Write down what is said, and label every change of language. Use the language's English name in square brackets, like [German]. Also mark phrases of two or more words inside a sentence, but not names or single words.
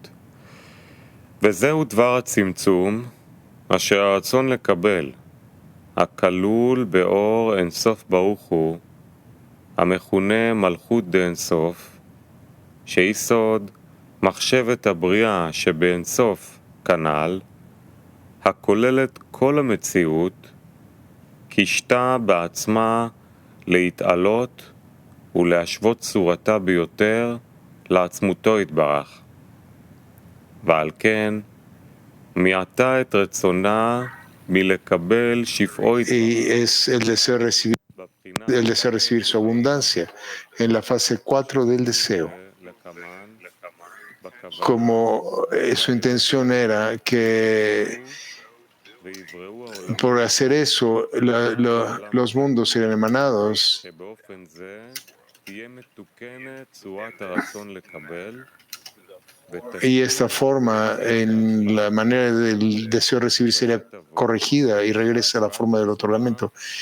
[Hebrew] וזהו דבר הצמצום, אשר הרצון לקבל, הכלול באור אינסוף ברוך הוא, המכונה מלכות דאינסוף, שהיא סוד מחשבת הבריאה שבאינסוף כנ"ל, הכוללת כל המציאות, קישתה בעצמה להתעלות ולהשוות צורתה ביותר לעצמותו יתברך. ועל כן, מיעטה את רצונה מלקבל שפעו [Spanish] y es el deseo recibir su abundancia en la fase 4 del deseo. Como su intención era que por hacer eso los mundos serían emanados, y esta forma en la manera del deseo recibir sería corregida y regresa a la forma del otorgamiento.